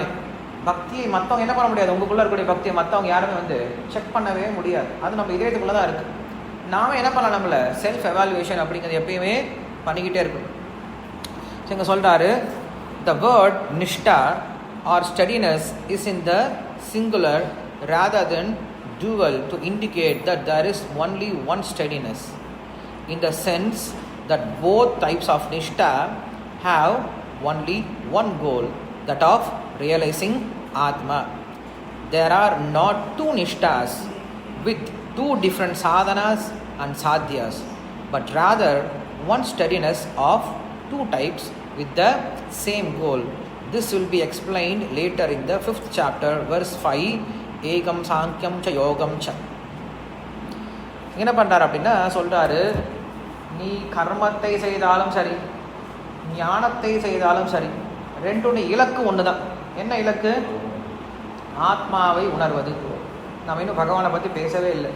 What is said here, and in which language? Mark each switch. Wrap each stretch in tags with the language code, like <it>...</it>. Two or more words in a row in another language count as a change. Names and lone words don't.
<ta>பக்தியை மற்றவங்க என்ன பண்ண முடியாது, உங்களுக்குள்ளே இருக்கக்கூடிய பக்தியை மற்றவங்க யாருமே வந்து செக் பண்ணவே முடியாது. அது நம்ம இதயத்துக்குள்ளே தான் இருக்குது. நாம என்ன பண்ணலாம், நம்மளை</ta> <en>self evaluation</en> <ta>அப்படிங்கிறது எப்பயுமே பண்ணிக்கிட்டே இருக்கணும்.</ta> <en>ஸோ</en> <ta>இங்கே சொல்கிறாரு,</ta> <en>the word nishta or steadiness is in the singular rather than dual to indicate that there is only one steadiness, in the sense that both types of nishta have only one goal, that of realizing Atma. There are not two nishtas with two different sadhanas and sadhyas, but rather one steadiness of two types with the same goal. This will be explained later in the 5th chapter, verse 5.</en> <sa>एकम् सांख्यम् च योगम् च.</sa> <ta>என்ன பண்ணுறாரு அப்படின்னா சொல்கிறாரு, நீ கர்மத்தை செய்தாலும் சரி, ஞானத்தை செய்தாலும் சரி, ரெண்டுடைய இலக்கு ஒன்று தான். என்ன இலக்கு? ஆத்மாவை உணர்வது. நம்ம இன்னும் பகவானை பற்றி பேசவே இல்லை.</ta>